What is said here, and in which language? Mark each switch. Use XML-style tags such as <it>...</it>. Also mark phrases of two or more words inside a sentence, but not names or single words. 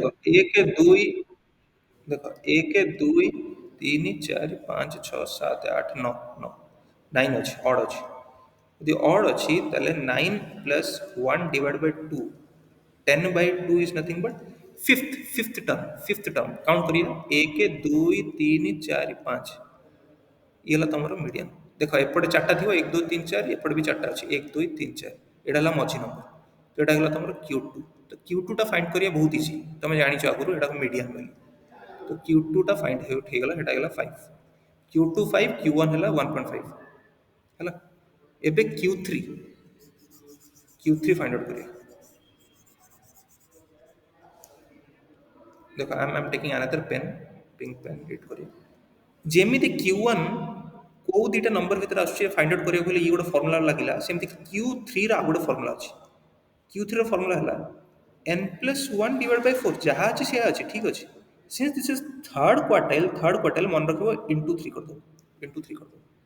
<or>ଦେଖ 1 2 ଦେଖ 1 2 3 4 5 6 7 8 9 9 9 ଅଛି, ଅଡ୍ ଅଛି। ଯଦି ଅଡ୍ ଅଛି ତାହେଲେ</or> <en>9 plus 1 divide by 2, 10 by 2 is nothing but fifth term</en> <or>କାଉଣ୍ଟ କରିବା 1 2 3 4 5, ଇଏ ହେଲା ତମର ମିଡିଆନ୍। ଦେଖ ଏପଟେ ଚାରିଟା ଥିବ 1 2 3 4, ଏପଟେ ବି ଚାରିଟା ଅଛି 1 2 3 4, ଏଇଟା ହେଲା ମଝି ନମ୍ବର। ତ ଏଇଟା ହେଲା ତମର Q2। ତ Q2 ଟା ଫାଇଣ୍ଡ କରିବା ବହୁତ ଇଜି, ତମେ ଜାଣିଛ ଆଗରୁ ଏଟାକୁ ମିଡିଆନ୍ ବୋଲି। ତ Q2 ଟା ଫାଇଣ୍ଡ ହେଇଗଲା, ସେଟା ହେଇଗଲା 5। Q2 5, Q1 ହେଲା 1.5 ହେଲା। ଏବେ Q3</or> <en>find out</en> <or>କରିବା।</or> <en>ଦେଖ I'm taking another pen, pink pen, read କରିବା।</en> <or>ଯେମିତି Q1 କୋଉ ଦିଟା ନମ୍ବର ଭିତରେ ଆସୁଛି</or> <en>find out</en> <or>କରିବାକୁ ହେଲେ ଇଏ ଗୋଟେ ଫର୍ମୁଲା ଲାଗିଲା, ସେମିତି Q3 ର ଆଉ ଗୋଟେ ଫର୍ମୁଲା ଅଛି। Q3 ର ଫର୍ମୁଲା ହେଲା</or> <en>n plus 1 divide by 4,</en> <or>ଯାହା ଅଛି ସେୟା ଅଛି, ଠିକ୍ ଅଛି।</or> <en>since this is third quartile</en> <or>ମନେ ରଖିବ, ଇଣ୍ଟୁ 3 କରିଦେବ, ଇଣ୍ଟୁ 3 କରିଦେବ।</or>